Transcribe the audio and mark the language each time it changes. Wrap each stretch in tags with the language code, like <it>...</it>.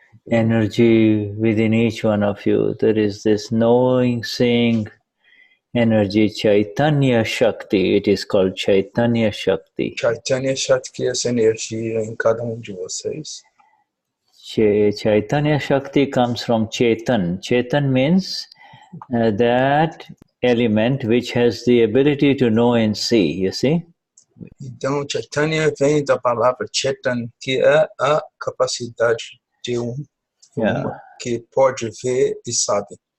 <en>Energy within each one of you. There is this knowing, seeing energy, Chaitanya Shakti. It is called Chaitanya Shakti.</en> <pt>Chaitanya Shakti, essa energia em cada de vocês.</pt> <en>Chaitanya Shakti comes from Chetan. Chetan means that element which has the ability to know and see, you see?</en> <pt>Então, Chaitanya vem da palavra Chetan, que é a capacidade de que pode ver e sabe.</pt>